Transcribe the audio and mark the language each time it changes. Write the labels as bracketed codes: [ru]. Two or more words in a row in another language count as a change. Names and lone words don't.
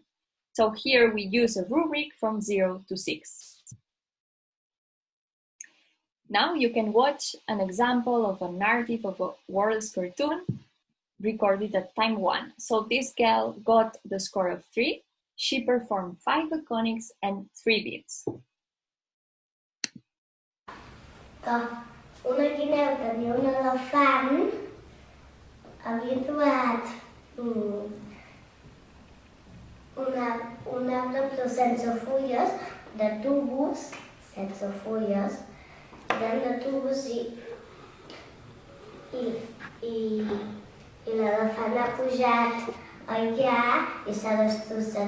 [en] So here we use a rubric from 0 to 6. Now you can watch an example of a narrative of a wordless cartoon recorded at time 1. So this girl got the score of 3. She performed 5 iconics and 3 beats. [ca] Una guineu tenia un elefant, havia trobat un arbre però sense fulles, de tubos, sense fulles, eren de tubos i l'elefant ha pujat allà i s'ha destrossat.